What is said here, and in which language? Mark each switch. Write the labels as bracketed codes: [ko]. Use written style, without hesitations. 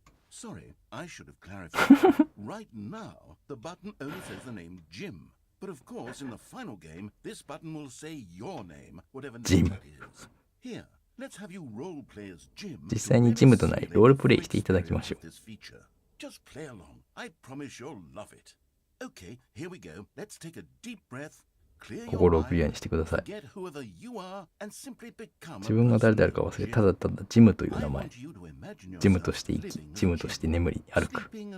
[en] Sorry, I should have clarified. Right now, the button only says the name Jim. But of course, in the final game, this button will say your name, whatever name that is. Here, let's have you role play as Jim. [ja] 実際にジムとなりロールプレイしていただきましょう。 [en] Just play along. I promise you'll love it. Okay, here we go. Let's take a deep breath. [ja] 心をクリアにしてください。 [en] Forget whoever you are and simply become [ja] 自分が誰であるか忘れ、ただただジムという名前。ジムとして生き、ジムとして眠り、歩く。